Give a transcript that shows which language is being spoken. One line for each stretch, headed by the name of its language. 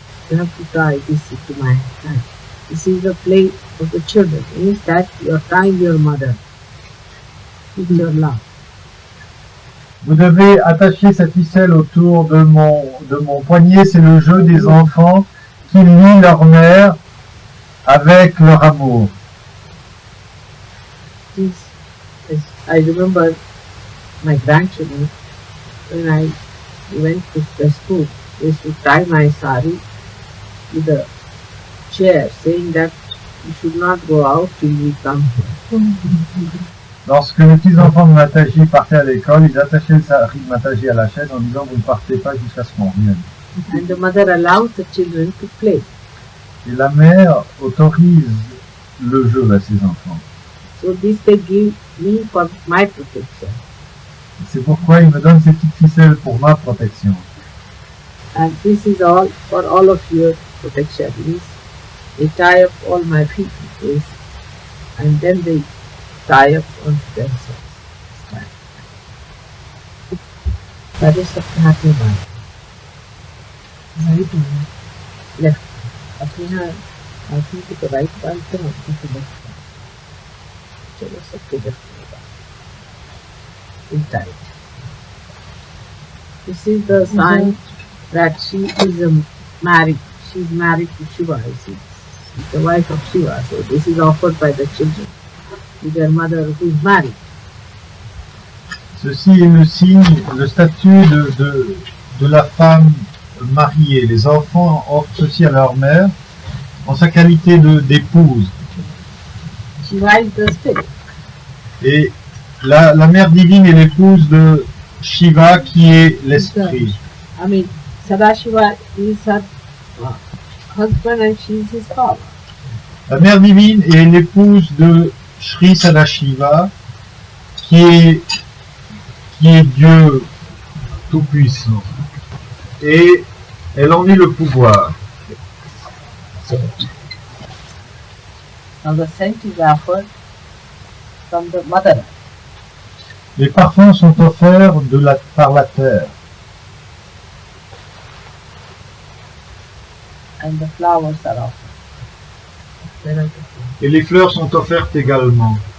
English: You have to try this into my hand. This is the play of the children. Means that you are tying your mother with your love.
French: Vous devez attacher cette ficelle autour de mon poignet, c'est le jeu des enfants qui lient leur mère avec leur amour.
English: I remember my grandchildren, when I went to the school, they used to tie my sari with a chair, saying that you should not go out till we come here.
French: Lorsque les petits-enfants de Mataji partaient à l'école, ils attachaient le sari de Mataji à la chaise en disant « Vous ne partez pas jusqu'à ce qu'on revienne ».
English: And the mother allows the children to play.
French: Et la mère autorise le jeu à ses enfants.
English: So this they give me for my protection.
French: C'est pourquoi il me donne ces petites ficelles pour ma protection.
English: And this is all for all of your protection. Means they tie up all my feet with this, and then they tie up on themselves. That is the happy one. Right one, left.
Hindi: अपना आँखों की तो right बांधते हैं, आँखों की left बांधते हैं. चलो सबके left में बांधते हैं.
English: In tight. This is the sign that she is married. She is married to Shiva. She's the wife of Shiva. So this is offered by the children to their mother who is married.
French: Ceci est le signe, le statut de la femme mariée. Les enfants offrent ceci à leur mère en sa qualité d'épouse.
English: Shiva is the spirit.
French: Et la mère divine est l'épouse de Shiva qui est l'esprit.
English: I mean, Sadashiva is her husband and she is his father.
French: La mère divine est l'épouse de Sri Sadashiva qui est Dieu tout-puissant. Et elle en est le pouvoir.
English: Now the scent is offered from the mother.
French: Les parfums sont offerts par la terre.
English: And the flowers are offered.
French: Et les fleurs sont offertes également.